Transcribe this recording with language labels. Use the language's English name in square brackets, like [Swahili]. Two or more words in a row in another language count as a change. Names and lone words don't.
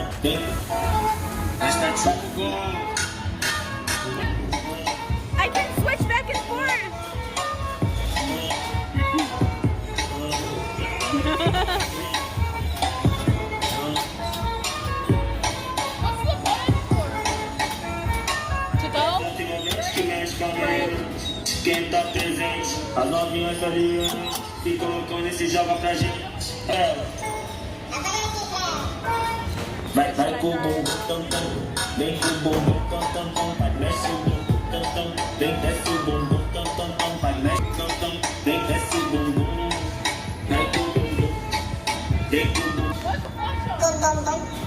[English] I can switch back and forth. What's the button for? To go? [Portuguese] Quem tá presente, as novinhas ali, se colocando e se joga pra gente. Vai com o bumbum tam tam, vem com o bumbum tam tam tam, vai desce o bumbum tam tam, vem desce o bumbum tam tam tam, vai desce tam tam, vem desce o bumbum, vai com o bumbum, vem com o bumbum. [English] What's the button?